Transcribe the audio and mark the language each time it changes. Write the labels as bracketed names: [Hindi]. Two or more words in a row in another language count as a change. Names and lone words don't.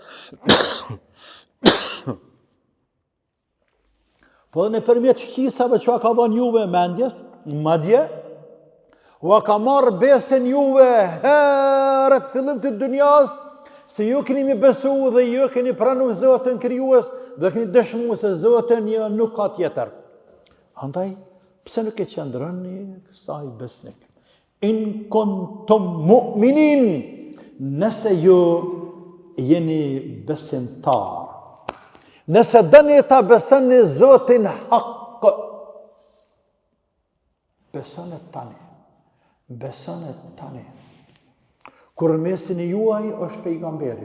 [Albanian] Po nëpërmjet shqisave që ka dhënë juve mendjes, madje u ka marrë besën juve herët fillim të dunjas, se ju keni mi besu dhe ju keni pranu Zotin krijues dhe keni dëshmu se Zotin një nuk ka tjetër. Andaj, pse nuk e qëndroni kësaj besnik? [Arabic] إن كنتم مؤمنين, [Albanian] nëse ju jeni besimtar. Nëse dëni ta besoni Zotin hak, besoni tani. Besoni tani. Kur mesin e juaj është pejgamberi.